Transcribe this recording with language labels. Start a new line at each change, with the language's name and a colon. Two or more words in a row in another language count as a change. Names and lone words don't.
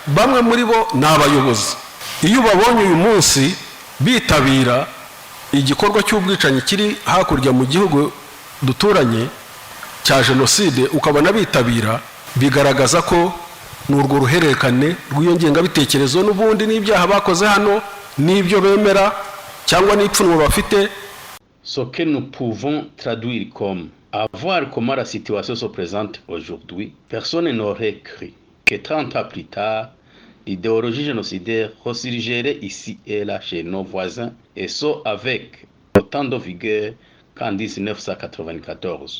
Kinyarwanda: Bamwe muri bo ni abayobozi. Iyo babonye uyu munsi bitabira igikorwa cy'ubwicanyi kiri hakurya mu gihugu duturanye cya jenoside, ukabona bitabira, bigaragaza ko n'urwo ruhererekane rw'iyo ngengabitekerezo n'ubundi n'ibyaha bakoze hano n'ibyo bemera cyangwa n'ipfunwe bafite.
French: Ce que nous pouvons traduire comme à voir comment la situation se présente aujourd'hui, personne n'aurait cru que 30 ans plus tard, l'idéologie génocidaire ressurgirait ici et là chez nos voisins, et ce avec autant de vigueur qu'en 1994.